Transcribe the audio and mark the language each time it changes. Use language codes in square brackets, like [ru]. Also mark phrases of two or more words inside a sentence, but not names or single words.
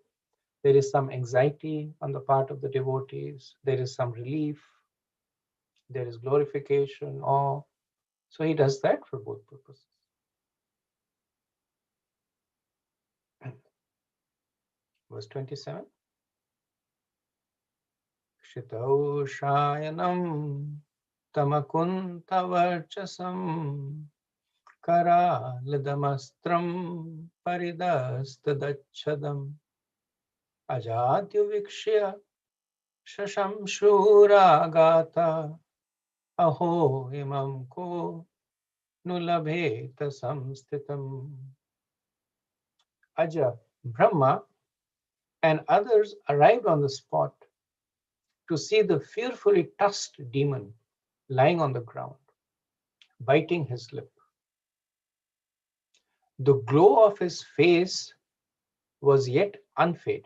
[en] There is some anxiety on the part of the devotees. There is some relief. There is glorification, awe. So he does that for both purposes. Verse 27. [sa] Shitau shayanam tamakuntavarchasam karalidamastram paridastadachadam ajatyu shashamshuragata aho imam ko nulabheta samstitam. [en] Aja, Brahma, and others arrived on the spot to see the fearfully tusked demon lying on the ground, biting his lip. The glow of his face was yet unfaded.